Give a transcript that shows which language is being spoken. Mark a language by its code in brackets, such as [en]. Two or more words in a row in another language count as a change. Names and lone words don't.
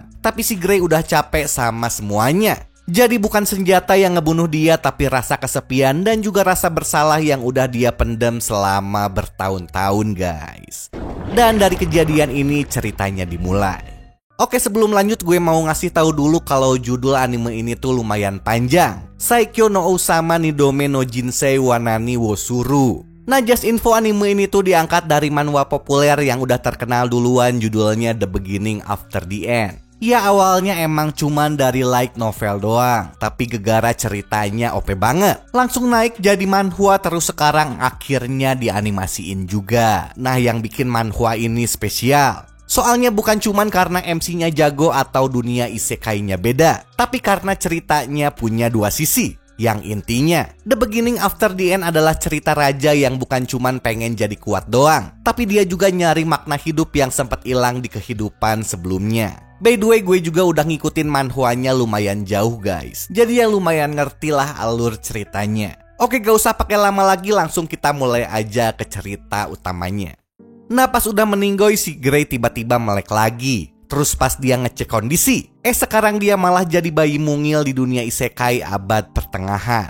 [id] Tapi si Gray udah capek sama semuanya. Jadi bukan senjata yang ngebunuh dia, tapi rasa kesepian dan juga rasa bersalah yang udah dia pendam selama bertahun-tahun guys. Dan dari kejadian ini ceritanya dimulai. Oke, sebelum lanjut gue mau ngasih tahu dulu kalau judul anime ini tuh lumayan panjang. Saikyo no Ousama Nidome no Jinsei wa Nani wo Suru. Nah, [en] just info, [id] anime ini tuh diangkat dari manhwa populer yang udah terkenal duluan, judulnya The Beginning After the End. Ya, awalnya emang cuman dari [en] light novel [id] doang, tapi gegara ceritanya OP banget. Langsung naik jadi manhwa, terus sekarang akhirnya dianimasiin juga. Nah, yang bikin manhwa ini spesial soalnya bukan cuman karena MC-nya jago atau dunia isekainya beda, tapi karena ceritanya punya dua sisi. Yang intinya, The Beginning After the End adalah cerita raja yang bukan cuman pengen jadi kuat doang, tapi dia juga nyari makna hidup yang sempat hilang di kehidupan sebelumnya. [en] By the way, [id] gue juga udah ngikutin manhwanya lumayan jauh guys, jadi ya lumayan ngerti lah alur ceritanya. Oke, gak usah pakai lama lagi, langsung kita mulai aja ke cerita utamanya. Nah, pas udah meninggoy si Gray tiba-tiba melek lagi. Terus pas dia ngecek kondisi, sekarang dia malah jadi bayi mungil di dunia isekai abad pertengahan.